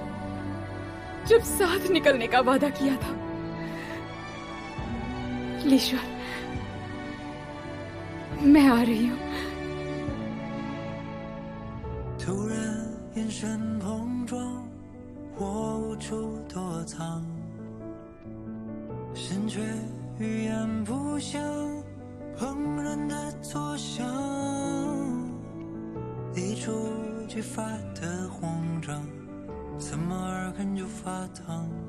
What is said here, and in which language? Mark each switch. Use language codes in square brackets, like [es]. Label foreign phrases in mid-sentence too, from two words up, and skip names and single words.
[hi] जब साथ निकलने का वादा किया था। लीश्वर, मैं आ रही हूँ। [zh] 突然眼神碰撞，我无处躲藏，心却语言不详，怦然的作响，一触即发的慌张，怎么耳根就发烫？